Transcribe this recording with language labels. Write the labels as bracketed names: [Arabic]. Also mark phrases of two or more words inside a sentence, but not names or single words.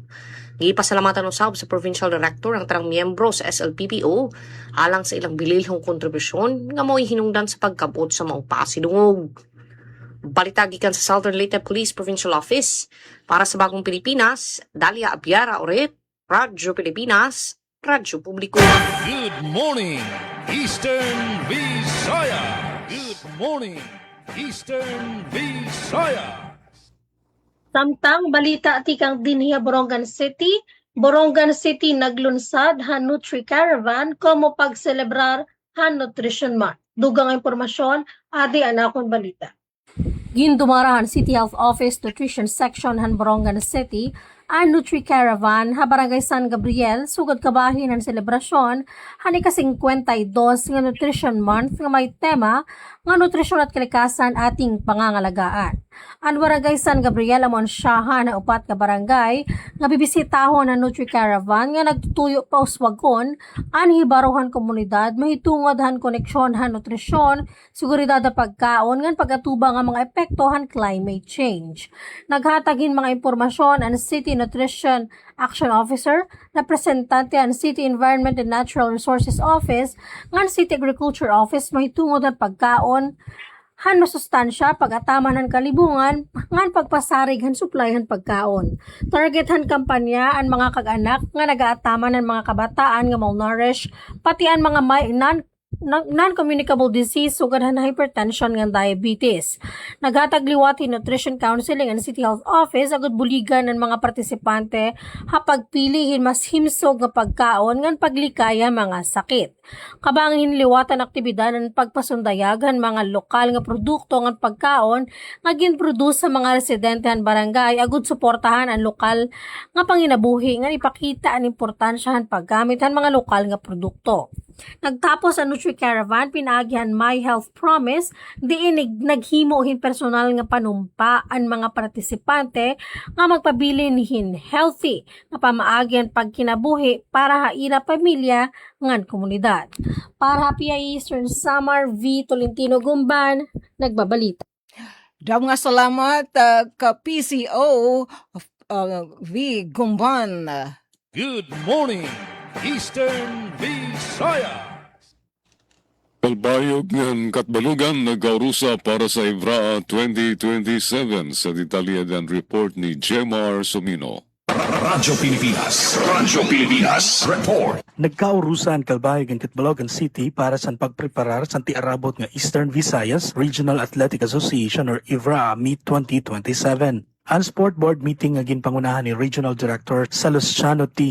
[Cebuano] Gipasalamatan usab sa Provincial Director ang tanang miyembro sa SLPPO alang sa ilang bililhong kontribusyon nga mo'y hinungdan sa pagkabot sa maong pasidungog. Balita gikan sa Southern Leyte Police Provincial Office para sa Bagong Pilipinas, Dalia Abiara Oret, Radyo Pilipinas, Radyo Publiko. [English] Good morning, Eastern Visaya. Good morning, Eastern Visaya. [Waray] Samtang balita tikang dinhiya Borongan City naglunsad han Nutri Caravan como pagselebrar han Nutrition Month. Dugang impormasyon, adi anakon balita. Gindumarahan City Health Office Nutrition Section han Borongan City ang Nutri Caravan ha Barangay San Gabriel sugod kabahin ang selebrasyon hani ka-52 nga Nutrition Month nga may tema nga [Filipino] nutrisyon at kalikasan ating pangangalagaan. [Waray] Ang Barangay San Gabriel amon siyahan na upat ka barangay nga bibisitahon ang Nutri Caravan nga nagtutuyo pa uswagon ang hibaruhan komunidad mahitungod han koneksyon han nutrisyon, seguridad at pagkaon ngan pagatubang ang mga epekto han [English] climate change. [Waray] Naghatagin mga impormasyon ang City Nutrition Action Officer, representante ang City Environment and Natural Resources Office, ngan City Agriculture Office mahitungod ang pagkaon han masustansya pag-ataman ng kalibungan ngan pagpasarig han supply han pagkaon. Target han kampanya ang mga kag-anak nga nagaataman ng mga kabataan nga malnourished pati ang mga may [English] non-communicable disease [Waray] sugad han hypertension nga diabetes. Naghatag liwati [English] nutrition counseling [Waray] ang City Health Office agud buligan ng mga partisipante ha pagpilihin mas himsog nga pagkaon ngan paglikaya mga sakit. Kabangin liwatan aktibidad ng pagpasundayagan mga lokal nga produkto nga pagkaon nga ginproduce sa mga residente han barangay agud suportahan ang lokal nga panginabuhi nga ipakita ang importansya han paggamit han mga lokal nga produkto. Nagtapos ang Nutri-Caravan, pinaagihan My Health Promise, diin naghimohin personal nga panumpa ang mga partisipante nga magpabili nihin healthy na pamaagyan pagkinabuhi para haila pamilya ngan komunidad. Para PI Eastern Samar V. Tolentino Gumban, nagbabalita. Daw nga salamat ka PCO V. Gumban. [English] Good morning, Eastern Visaya. [Waray] Kalbayog ng Katbalugan nagkaurusa para sa IVRA 2027 sa detalyadan report ni Jemar Sumino. Radyo Pilipinas report. Nagkaurusan Kalbayog ang Katbalogan City para sa pagpreparar sa tiarabot nga Eastern Visayas Regional Athletic Association or IVRA Meet 2027. Ang [English] sport board meeting [Waray] nga ginpangunahan ni Regional Director Salustiano T.